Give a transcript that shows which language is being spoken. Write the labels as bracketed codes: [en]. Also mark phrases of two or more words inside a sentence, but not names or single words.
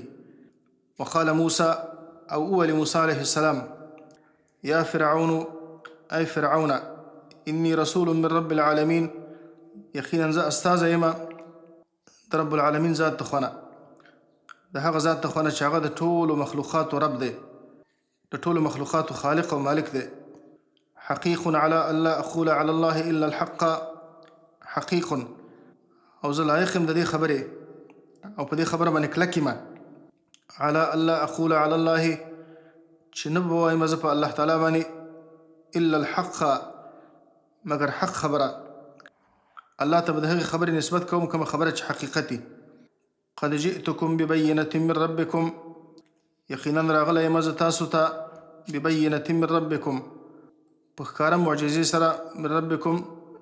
[ar] وقال موسی، [ps] او اول موسی [ar] علیه السلام، یا فرعون [ps] ای فرعون [ar] انی رسول من رب العالمین، [ps] یقینا زه استازی یم د [ar] رب العالمین [ps] ذات ته خونه، د هغه ذات ته خونه چې هغه د ټولو مخلوقاتو رب دی، د ټولو مخلوقاتو خالق او مالک دی. [ar] حقیق على ان لا اقول على الله الا الحق، [ps] حقیق، او زه لایق یم د دې خبرې او په دې خبره باندې کلک یم، [ar] على ان لا اقول على الله، [ps] چې نه به وایم زه په الله تعالی باندې [ar] الا الحق، [ps] مگر حق خبره. الله ته به د هغې خبرې نسبت کوم کومه خبره چې حقیقت وي. [ar] قد جئتکم ببینة من ربکم، [ps] یقینا راغلی یم زه تاسو ته [ar] ببینة من ربکم، [ps] په ښکاره معجزې سره، [ar] من ربکم